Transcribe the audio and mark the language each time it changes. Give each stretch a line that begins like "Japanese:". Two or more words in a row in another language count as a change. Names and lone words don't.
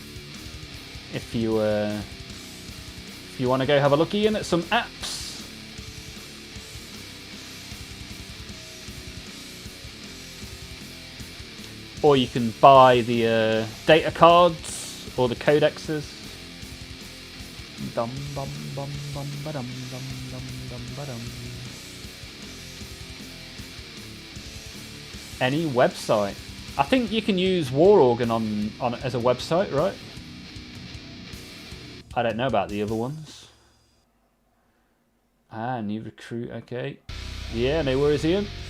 English: If you want to go have a looky in at some apps. Or you can buy the data cards or the codexes. Dum bum bum bum ba dum dum dum dum ba dum. Any website. I think you can use War Organ on as a website, right? I don't know about the other ones. Ah, New Recruit, okay. Yeah, no worries, Ian.